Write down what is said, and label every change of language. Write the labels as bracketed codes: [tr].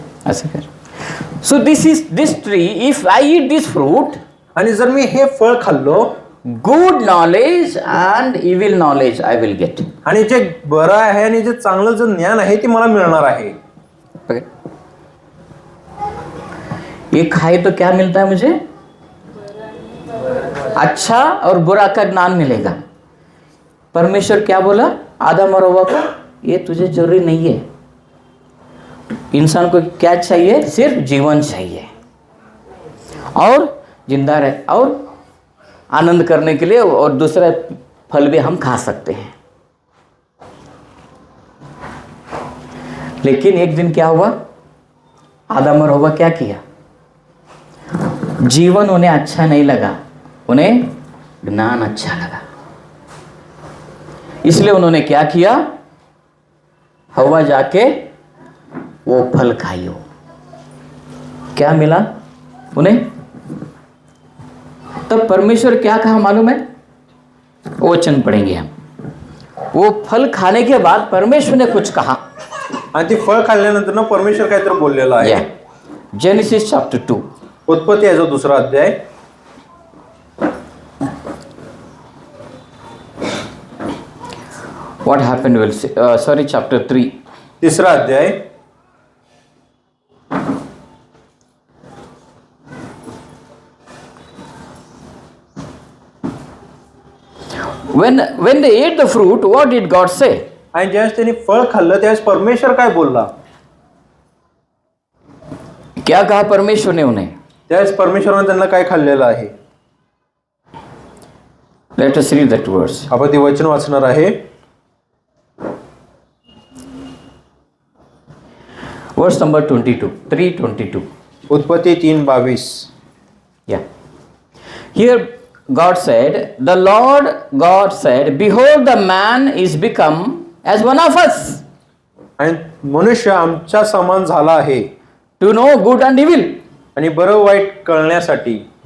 [mr] असं कर. [en] So this tree. If I eat this fruit, [mr] आणि जर मी हे फळ खाल्लो [en] good knowledge and evil knowledge I will get. [mr] आणि जे बरं आहे आणि जे चांगलं जे ज्ञान आहे ते मला मिळणार आहे. [en] Okay. [hi] ये खाए तो क्या मिलता है मुझे? अच्छा और बुरा का ज्ञान मिलेगा. परमेश्वर क्या बोला आदम और हव्वा को? ये तुझे जरूरी नहीं है. इंसान को क्या चाहिए? सिर्फ जीवन चाहिए और जिंदा रहे और आनंद करने के लिए, और दूसरा फल भी हम खा सकते हैं. लेकिन एक दिन क्या हुआ? आदम और हव्वा क्या किया? जीवन उन्हें अच्छा नहीं लगा, उन्हें ज्ञान अच्छा लगा. इसलिए उन्होंने क्या किया? हव्वा जाके वो फल खाई. हो क्या मिला उन्हें? तब परमेश्वर क्या कहा मालूम है? वो वचन पढ़ेंगे हम. वो फल खाने के बाद परमेश्वर ने कुछ कहा. [mr] आणि ते फळ खाल्ल्यानंतर ना परमेश्वर काहीतरी बोललेलं आहे. [en] Genesis chapter 2. [mr] उत्पत्ती याचा दुसरा अध्याय. [en] What happened? Will see. Sorry, chapter 3. [mr] तिसरा अध्याय. [en] When they ate the fruit, what did God say? [mr] आणि ज्यावेळेस त्यांनी फळ खाल्लं त्यावेळेस परमेश्वर काय बोलला? [hi] क्या कहा परमेश्वर ने उन्हें? [mr] त्यावेळेस परमेश्वराने त्यांना काय खाल्लेलं आहे? [en] Let us read that verse. [mr] आपण ते वचन वाचणार आहे. [en] Verse number 22. 3:22. [mr] उत्पत्ती 3:22. [en] Yeah. Here God said, the Lord God said, behold, the man is become as one of us. [mr] आणि मनुष्य आमच्या समान झाला आहे. [en] To know good and evil. [mr] आणि बरं वाईट कळण्यासाठी.